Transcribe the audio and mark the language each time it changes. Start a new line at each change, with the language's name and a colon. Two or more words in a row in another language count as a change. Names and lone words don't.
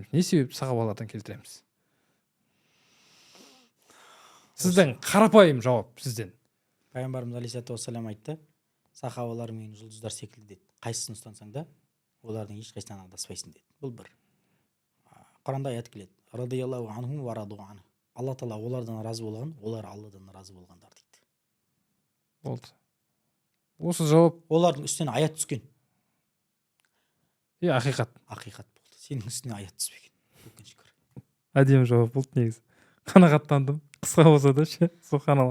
Kazakh: Не себеп сахабалардан келтіреміз? Сіздің қарапайым жауап сізден. Пайғамбарымыз
Arabic: عليه الصلاة والسلام
Kazakh: айтты, сахабалар мен жұлдыздар секілді деді. Қайсысын ұстансаң да, олардың ешқайсынан адаспайсың деді. Бұл бір. Құранда аят келеді.
Arabic: رضي الله عنهم ورضوا عنه.
Kazakh: Алла тағала олардан разы болған, олар Алладан разы болғандар дейді. Болды. Осы жауап олардың үстінен аят түскен. Ақиқат. Ақиқат болды. Сенің үстіне аят түспеген. Өкінішке орай. Әдемі жауап болды негізі. Қанағаттандым. Қысқа болса да ше. Субханалла.